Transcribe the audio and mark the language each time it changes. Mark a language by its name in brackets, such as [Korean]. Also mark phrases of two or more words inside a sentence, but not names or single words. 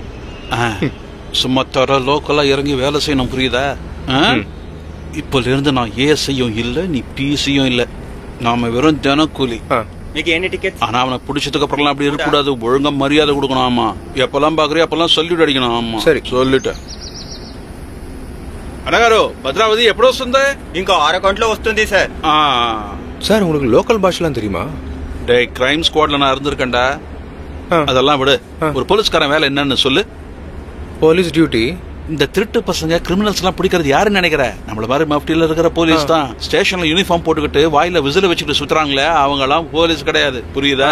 [Tamil] சும்மா தர லோக்கலா இறங்கி வேலை செய்யணும், புரியுதா? இப்பல இருந்து நான் ஏசியும் இல்ல, நீ பிசியும் இல்ல. நாம வெறும் தினக்கூலி. ஆனா அவனை பிடிச்சதுக்கு அப்புறம் அப்படி இருக்கக்கூடாது. ஒழுங்கா மரியாதை கொடுக்கணும். ஆமா, எப்பெல்லாம் பாக்குறியா அப்பெல்லாம் சொல்லிட்டு அடிக்கணும். ஆமா சரி, சொல்லிட்டேன். [Telugu] అన్నగారు భద్రావతి ఎప్పుడు వస్తుంది? ఇంకో 6 గంటలో వస్తుంది సార్. [Tamil] சார் உங்களுக்கு லோக்கல் பாஷெல்லாம் தெரியுமா? டேய், [English] crime squadல [Tamil] நான் இருந்திருக்கேன்டா. அதெல்லாம் விடு. ஒரு போலீஸ்காரன் வேலை என்னன்னு சொல்லு. [English] Police duty. [Tamil] இந்த திருட்டு பசங்க கிரிமினல்ஸ் எல்லாம் பிடிக்கிறது யாருன்னு நினைக்கிற? நம்மள மாதிரி மஃப்டில இருக்கிற போலீஸ் தான். ஸ்டேஷன்ல யூனிஃபார்ம் போட்டுக்கிட்டு வாயில விசில வச்சுட்டு சுத்துறாங்களே, அவங்க எல்லாம் போலீஸ் கிடையாது, புரியுதா?